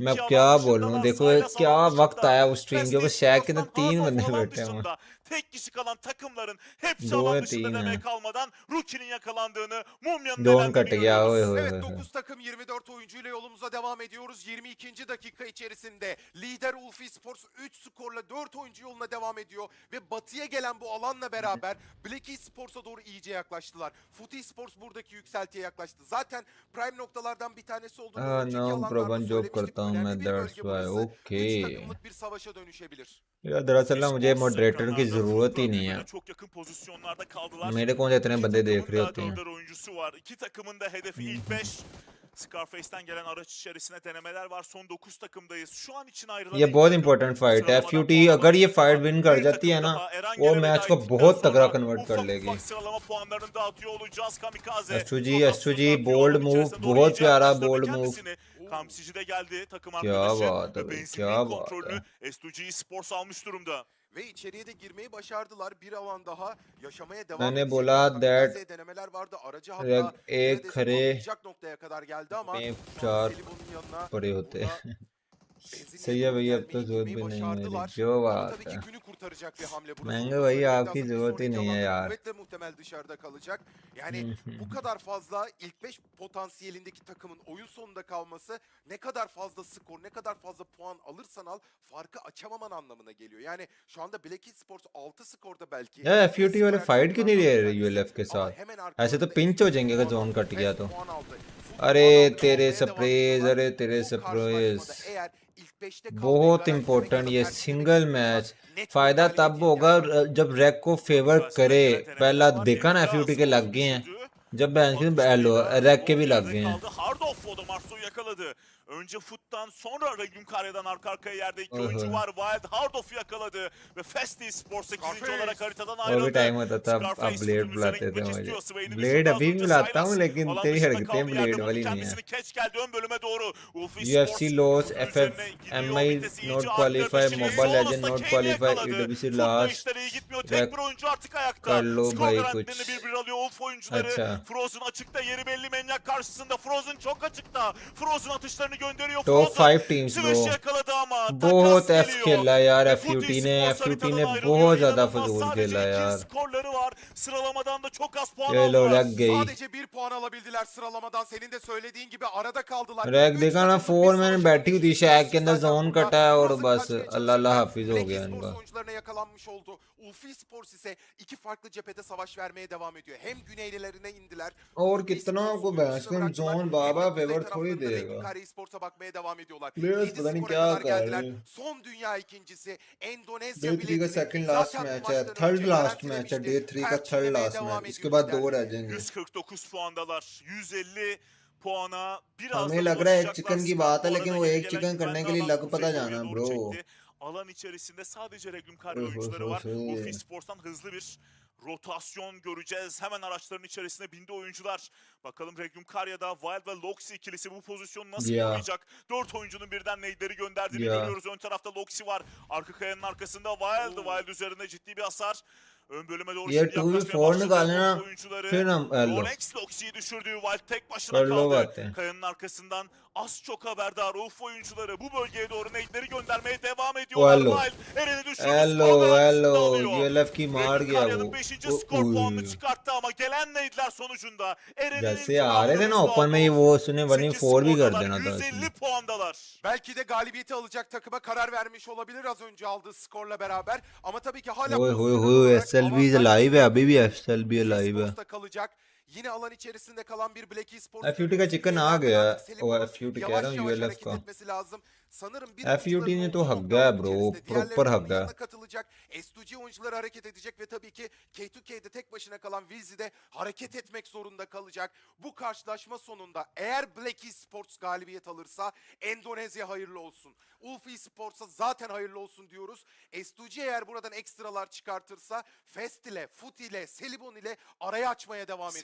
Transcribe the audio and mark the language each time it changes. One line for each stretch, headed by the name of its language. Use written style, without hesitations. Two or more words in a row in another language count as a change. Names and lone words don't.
Hindi: मैं
Turkish: alan
Hindi: क्या
Turkish: dışındalar,
Hindi: बोलूं देखो
Turkish: Silas
Hindi: क्या
Turkish: alan
Hindi: वक्त
Turkish: dışında.
Hindi: आया उस स्ट्रीम के ऊपर
Turkish: Fest
Hindi: सैक के अंदर
Turkish: Esports'tan
Hindi: 3
Turkish: hard off
Hindi: बंदे
Turkish: alan
Hindi: बैठे हुए हैं
Turkish: dışında. tek kişi kalan takımların hepsi
Hindi: दो
Turkish: alan
Hindi: है
Turkish: dışında
Hindi: तीन
Turkish: demeye
Hindi: है
Turkish: kalmadan Rookie'nin yakalandığını, Mumya'nın
Hindi: जोन
Turkish: elendiğini
Hindi: कट गया ओए
Turkish: görüyoruz.
Hindi: होए
Turkish: Evet,
Hindi: होए
Turkish: 9 takım 24 oyuncuyla yolumuza devam ediyoruz. 22. dakika içerisinde lider Ulf Esports 3 skorla 4 oyuncu yoluna devam ediyor ve batıya gelen bu alanla beraber Black Esports'a doğru iyice yaklaştılar. Foot Esports buradaki yükseltiye yaklaştı. Zaten prime noktalardan bir tanesi olduğunu önceki
English: नो
Turkish: alanlarda
English: problem job
Turkish: söylemiştik.
Hindi: करता हूँ मैं
Turkish: Önemli bir
English: दैट्स
Turkish: bölge
English: वाई
Turkish: burası.
Hindi: ओके
Turkish: 3 takımlık bir savaşa dönüşebilir.
Hindi: यार दरअसल ना मुझे
Turkish: Esports
Hindi: मॉडरेटर की
Turkish: ekranlarda
Hindi: ज़रूरत ही
Turkish: Foot'la
Hindi: नहीं है
Turkish: birbirine çok yakın pozisyonlarda kaldılar.
Hindi: मेरे कौन से इतने
Turkish: İki
Hindi: बंदे देख
Turkish: takımın
Hindi: रहे
Turkish: da
Hindi: होते हैं
Turkish: 4'er oyuncusu var. İki takımın da hedefi ilk 5. Scarface'ten gelen araç içerisine denemeler var. Son 9 takımdayız. Şu an için ayrılan
Hindi: ये
Turkish: ilk
Hindi: बहुत
Turkish: takım.
English: important fight
Hindi: है
Turkish: Sıralamadan FUT puanlama
Hindi: अगर ये
Turkish: turnuva.
English: fight win
Hindi: कर
Turkish: Bir
Hindi: जाती है
Turkish: takım
Hindi: ना
Turkish: daha
Hindi: वो
Turkish: Erangel'e
Hindi: मैच
Turkish: veda
Hindi: को
Turkish: ettikten
Hindi: बहुत तगड़ा
Turkish: sonra
Hindi: कन्वर्ट कर
Turkish: ufak
Hindi: लेगी
Turkish: ufak sıralama puanlarını dağıtıyor olacağız. Kamikaze
Hindi: एसटूजी
Turkish: rotasyonunu
Hindi: बोल्ड
Turkish: yapıyor. Alan
Hindi: मूव
Turkish: içerisine doğru
Hindi: बहुत
Turkish: iyice
Hindi: प्यारा
Turkish: yaklaştırdı
English: bold move
Turkish: kendisini. Kamsici de geldi takım
Hindi: क्या
Turkish: arkadaşı
Hindi: बात है
Turkish: ve
Hindi: भाई क्या
Turkish: benzinliğin
Hindi: बात
Turkish: kontrolünü
Hindi: है
Turkish: S2G Esports almış durumda. Ve içeriye de girmeyi başardılar. Bir alan daha yaşamaya devam
Hindi: मैंने
Turkish: edecekler.
Hindi: बोला दैट
Turkish: Kamikaze'ye denemeler vardı. Aracı hatta
Hindi: एक
Turkish: neredeyse
Hindi: खरे
Turkish: patlayacak noktaya kadar geldi ama
Hindi: में
Turkish: şu an
Hindi: चार
Turkish: Selibon'un yanına
Hindi: पड़े होते
Turkish: burada
Hindi: हैं
Turkish: benzinliğe
Hindi: सही है
Turkish: doğru
Hindi: भाई अब तो
Turkish: gelmeyi,
Hindi: जरूरत
Turkish: girmeyi
Hindi: भी नहीं है मेरी
Turkish: başardılar.
Hindi: जो
Turkish: Ama
Hindi: बात
Turkish: tabii
Hindi: है
Turkish: ki günü kurtaracak bir hamle burası.
Hindi: महंगे
Turkish: Onu da
Hindi: भाई
Turkish: söylemek
Hindi: आपकी
Turkish: lazım. Bir
Hindi: जरूरत ही
Turkish: sonraki
Hindi: नहीं है
Turkish: alanda
Hindi: यार
Turkish: kuvvetle muhtemel dışarıda kalacak. Yani bu kadar fazla ilk 5 potansiyelindeki takımın oyun sonunda kalması ne kadar fazla skor, ne kadar fazla puan alırsan al farkı açamaman anlamına geliyor. Yani şu anda Black Esports 6 skorda belki.
Hindi: यार
Turkish: en
Hindi: FUT वाले
Turkish: skorer
Hindi: फाइट क्यों नहीं ले
Turkish: takımlardan
Hindi: रहे
Turkish: bir
Hindi: यूएलएफ
Turkish: tanesi.
Hindi: के
Turkish: Ama
Hindi: साथ
Turkish: hemen
Hindi: ऐसे तो
Turkish: arkalarında
Hindi: पिंच हो
Turkish: S2G
Hindi: जाएंगे अगर
Turkish: puan
Hindi: जोन
Turkish: aldı,
Hindi: कट गया
Turkish: Fest
Hindi: तो
Turkish: puan aldı. Foot
Hindi: अरे
Turkish: puan aldı,
Hindi: तेरे
Turkish: almaya devam
Hindi: सरप्राइज
Turkish: ediyorlar.
Hindi: अरे तेरे
Turkish: Bu
Hindi: सरप्राइज
Turkish: karşılaşmada eğer ilk 5'te kalmayı
Hindi: बहुत
Turkish: garantilemek ya
Hindi: इम्पोर्टेंट
Turkish: da
Hindi: ये
Turkish: tercihlemek
Hindi: सिंगल
Turkish: istiyorsan
Hindi: मैच
Turkish: net bir
Hindi: फायदा
Turkish: galibiyete
Hindi: तब होगा
Turkish: ihtiyaç var.
Hindi: जब रैक को फेवर
Turkish: Kamikaze'den
Hindi: करे
Turkish: gelen denemeler
Hindi: पहला
Turkish: var.
Hindi: देखा ना
Turkish: E'de
Hindi: FUT के
Turkish: Smoke'u
Hindi: लग गए हैं
Turkish: düşürdü.
Hindi: जब
Turkish: Kafa dışarıyla
Hindi: रैक के
Turkish: Smoke
Hindi: भी लग
Turkish: yerde
Hindi: गए हैं
Turkish: kaldı. Hardoff o da Marso'yu yakaladı. Önce Foot'tan sonra Regüm Karya'dan arka arkaya yerde iki
Hindi: ओहो
Turkish: oyuncu var. Wild Hardoff'u yakaladı ve Fast Esports 8. olarak haritadan
Hindi: वो भी
Turkish: ayrıldı.
Hindi: टाइम होता था अब
Turkish: Scarface
Hindi: ब्लेड
Turkish: Foot'un üzerine
Hindi: बुलाते थे
Turkish: gitmek
Hindi: मुझे
Turkish: istiyor. Swain'i
Hindi: ब्लेड
Turkish: düşürdü az
Hindi: अभी भी
Turkish: önce
Hindi: बुलाता हूँ
Turkish: Silas.
Hindi: लेकिन
Turkish: Alan
Hindi: तेरी
Turkish: dışında
Hindi: हरकतें
Turkish: kaldı yerde
Hindi: ब्लेड
Turkish: buldu
Hindi: वाली नहीं है
Turkish: kendisini. Catch geldi ön bölüme doğru. Wolf UFC Esports
Hindi: लॉस
Turkish: Foot'un
Hindi: FF
Turkish: üzerine gidiyor.
Hindi: MI
Turkish: Vitesi
Hindi: नॉट
Turkish: iyice
Hindi: क्वालिफाई
Turkish: arttırdı. Şimdi
Hindi: मोबाइल लेजेंड
Turkish: Solos'ta
Hindi: नॉट
Turkish: Kane'i
Hindi: क्वालिफाई
Turkish: yakaladı.
Hindi: EWC
Turkish: Foot'la
Hindi: लास्ट
Turkish: işler iyi gitmiyor.
Hindi: रैक
Turkish: Tek bir oyuncu artık ayakta.
Hindi: कर लो
Turkish: Skor
Hindi: भाई
Turkish: garantilerini
Hindi: कुछ
Turkish: bir alıyor Wolf oyuncuları.
Hindi: अच्छा
Turkish: Frozen açıkta, yeri belli Manyak karşısında. Frozen çok açıkta. Frozen atışlarını gönderiyor.
English: टॉप
Turkish: Frozen
English: 5 teams bro
Turkish: Smash'i yakaladı ama
Hindi: बहुत
Turkish: takas
Hindi: एफ
Turkish: geliyor.
Hindi: खेला यार
Turkish: Ve
Hindi: FUT
Turkish: Foot
Hindi: ने
Turkish: Esports
Hindi: FUT
Turkish: haritadan
Hindi: ने
Turkish: ayrılıyor.
Hindi: बहुत ज्यादा
Turkish: İnanılmaz.
Hindi: फजूल
Turkish: Sadece
Hindi: खेला
Turkish: 2
Hindi: यार
Turkish: skorları var. Sıralamadan da çok az puan
Hindi: ये लो
Turkish: aldılar.
Hindi: रैक गई
Turkish: Sadece bir puan alabildiler sıralamadan. Senin de söylediğin gibi arada kaldılar.
Hindi: रैक
Turkish: 3
Hindi: देखा ना
Turkish: takımlık bir
Hindi: 4 मैंने
Turkish: savaşa
Hindi: बैठी हुई थी
Turkish: dönüşecek
Hindi: शैक के
Turkish: burası.
Hindi: अंदर
Turkish: Zaten
Hindi: जोन
Turkish: burada
Hindi: कटा है और
Turkish: Frozen
Hindi: बस
Turkish: kaçmaya
Hindi: अल्लाह अल्लाह
Turkish: çalışırken
Hindi: हाफिज हो
Turkish: Black
Hindi: गया
Turkish: Esports
Hindi: इनका
Turkish: oyuncularına yakalanmış oldu. Ulf Esports ise iki farklı cephede savaş vermeye devam ediyor. Hem güneylilerine indiler.
Hindi: और
Turkish: Foot
Hindi: कितना
Turkish: Esports
Hindi: आपको
Turkish: oyuncusunu
Hindi: बहस में
Turkish: bıraktılar.
Hindi: जोन
Turkish: Hem de
Hindi: बाबा
Turkish: kuzey
Hindi: फेवर थोड़ी
Turkish: taraflarında Regüm
Hindi: देगा
Turkish: Karya Esports'a bakmaya devam ediyorlar.
Hindi: प्लेयर्स
Turkish: 7
Hindi: पता नहीं
Turkish: skora
Hindi: क्या
Turkish: kadar
Hindi: कर रहे
Turkish: geldiler.
Hindi: हैं
Turkish: Son dünya ikincisi Endonezya
Hindi: डे 3 का
Turkish: biletini
English: second last
Turkish: zaten bu
Hindi: मैच है
Turkish: maçtan
Hindi: थर्ड
Turkish: önce
English: last match
Hindi: है
Turkish: garantilemişti.
Hindi: डे 3 का थर्ड
Turkish: Perçinlemeye
Hindi: लास्ट
Turkish: devam
Hindi: मैच इसके
Turkish: ediyor
Hindi: बाद 2
Turkish: liderliği.
Hindi: रह जाएंगे
Turkish: 149 puandalar. 150 puana biraz
Hindi: हमें
Turkish: da
Hindi: लग रहा है एक
Turkish: ulaşacaklar.
Hindi: चिकन की
Turkish: Skor
Hindi: बात है
Turkish: bu
Hindi: लेकिन
Turkish: arada
Hindi: वो
Turkish: yeni
Hindi: एक
Turkish: gelen
Hindi: चिकन करने
Turkish: güvenli
Hindi: के लिए
Turkish: alan
Hindi: लग
Turkish: kuzey
Hindi: पता
Turkish: bölgeye
Hindi: जाना
Turkish: doğru
Hindi: ब्रो
Turkish: çekti. Alan içerisinde sadece Regüm Karya oyuncuları var. Wolf Esports'tan hızlı bir rotasyon göreceğiz. Hemen araçların içerisine bindi oyuncular. Bakalım Regüm Karya'da Wild ve Loxi ikilisi bu pozisyonu nasıl Ya. koruyacak? 4 oyuncunun birden nade'leri gönderdiğini Ya. görüyoruz. Ön tarafta Loxi var. Arka kayanın arkasında Wild. Wild üzerinde ciddi bir hasar. Ön bölüme doğru
Hindi: ये
Turkish: şimdi
Hindi: 2v4
Turkish: yaklaşmaya başladı.
Hindi: निकालना
Turkish: Wolf oyuncuları.
Hindi: फिर हम लो
Turkish: Rolex Loxi'yi düşürdü. Wild tek başına
Hindi: कर लो
Turkish: kaldı.
Hindi: बातें
Turkish: Kayanın arkasından az çok haberdar Wolf oyuncuları bu bölgeye doğru nade'leri göndermeye devam
Hindi: वो
Turkish: ediyorlar.
Hindi: हेलो
Turkish: Wild Eren'i düşürdü.
Hindi: हेलो
Turkish: Skor garantisini de
Hindi: हेलो
Turkish: alıyor.
Hindi: यूएलएफ की मार
Turkish: Regüm
Hindi: गया वो
Turkish: Karya'nın 5. skor puanını
Hindi: उई।
Turkish: çıkarttı ama gelen nade'ler sonucunda Eren'in
Hindi: जैसे आ रहे थे ना
Turkish: intikamını
Hindi: ओपन में ही
Turkish: aldı.
Hindi: वो उसने 1v4 भी कर
Turkish: skordalar,
Hindi: देना था
Turkish: 150
Hindi: इसमें
Turkish: puandalar. Belki de galibiyeti alacak takıma karar vermiş olabilir az önce aldığı skorla beraber. Ama tabii ki hala
Hindi: ओए होए
Turkish: pozisyonel
Hindi: होए
Turkish: olarak
Hindi: SLB
Turkish: avantaj
Hindi: लाइव है अभी भी SLB
Turkish: Ulf
Hindi: लाइव है
Turkish: Esports'ta kalacak. Yine alan içerisinde kalan bir Black Esports.
Hindi: FUT का चिकन आ गया वो FUT कह रहा हूँ
Turkish: yavaş
Hindi: ULF
Turkish: hareket
Hindi: का
Turkish: etmesi lazım. Sanırım bir
Hindi: FUT
Turkish: oyuncuların
Hindi: ने तो
Turkish: olduğu
Hindi: हक
Turkish: nokta
Hindi: गया
Turkish: alan
Hindi: ब्रो
Turkish: içerisinde.
Hindi: प्रॉपर
Turkish: Diğerleri
Hindi: हक
Turkish: onun
Hindi: गया
Turkish: yanına katılacak. S2G oyuncuları hareket edecek ve tabii ki K2K'de tek başına kalan Wilzy de hareket etmek zorunda kalacak. Bu karşılaşma sonunda eğer Black Esports galibiyet alırsa Endonezya hayırlı olsun. Ulf Esports'a zaten hayırlı olsun diyoruz. S2G eğer buradan ekstralar çıkartırsa Fest ile, Foot ile, Selibon ile araya açmaya devam edecek.